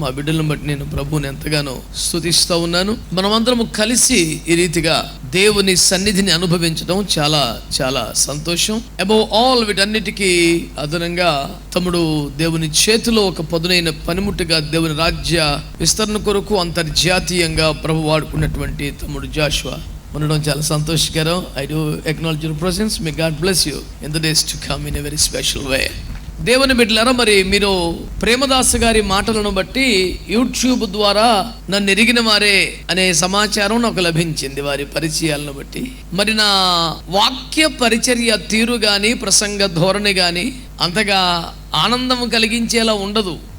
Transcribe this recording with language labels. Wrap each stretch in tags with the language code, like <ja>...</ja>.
<te>మా బిడ్డలను బట్టి నేను ప్రభువుని ఎంతగానో స్తుతిస్తూ ఉన్నాను. మనమందరం కలిసి ఈ రీతిగా దేవుని సన్నిధిని అనుభవించడం చాలా చాలా సంతోషం.</te> <en>above all</en> <te>వీటన్నిటికీ అదనంగా తమ్ముడు దేవుని చేతిలో ఒక పదునైన పనిముట్టుగా దేవుని రాజ్య విస్తరణ కొరకు అంతర్జాతీయంగా ప్రభు వాడుకున్నటువంటి తమ్ముడు జాషువా ఉండడం చాలా సంతోషకరం.</te> <en>I do acknowledge your presence. May God bless you in the days to come in a very special way.</en> <te>దేవుని బిడ్డలారా, మరి మీరు ప్రేమదాస్ గారి మాటలను బట్టి యూట్యూబ్ ద్వారా నన్ను ఎరిగిన వారే అనే సమాచారం నాకు లభించింది వారి పరిచయాలను బట్టి. మరి నా వాక్య పరిచర్య తీరు గాని ప్రసంగ ధోరణి గాని అంతగా ఆనందం కలిగించేలా ఉండదు.</te>